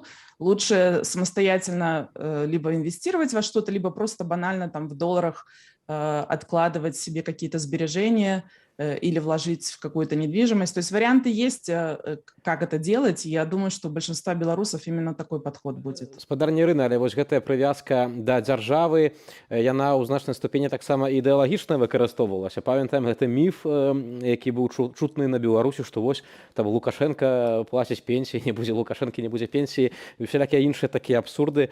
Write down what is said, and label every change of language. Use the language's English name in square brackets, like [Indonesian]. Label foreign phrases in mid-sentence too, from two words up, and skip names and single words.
[Russian] Лучше самостоятельно либо инвестировать во что-то, либо просто банально там в долларах откладывать себе какие-то сбережения или вложить в какую-то недвижимость. То есть варианты есть, как это делать, и я думаю, что у большинства белорусов именно такой подход будет. [Belarusian] Спадарня Ірына, але вось гэтая прывязка да дзяржавы, яна ў значнай ступені таксама ідэалагічна выкарыстоўвалася. Памятаем, гэта міф, які быў чутны на Беларусі, што вось там Лукашенко плаціць пенсіі, не будзе Лукашэнкі, не будзе пенсіі, і всялякія іншыя такія абсурды.